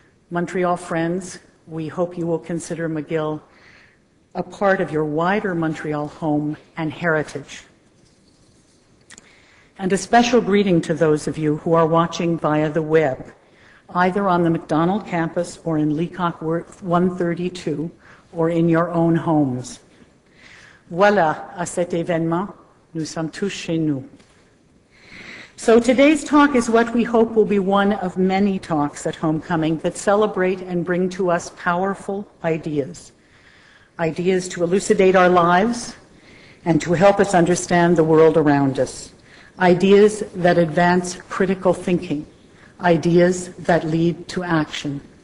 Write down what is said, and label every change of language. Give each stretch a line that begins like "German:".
English: Montreal friends, we hope you will consider McGill a part of your wider Montreal home and heritage. And a special greeting to those of you who are watching via the web, either on the MacDonald campus or in Leacock 132 or in your own homes.
French: Voilà, à cet événement, nous sommes tous chez nous.
English: So today's talk is what we hope will be one of many talks at Homecoming that celebrate and bring to us powerful ideas. Ideas to elucidate our lives and to help us understand the world around us. Ideas that advance critical thinking. Ideas that lead to action.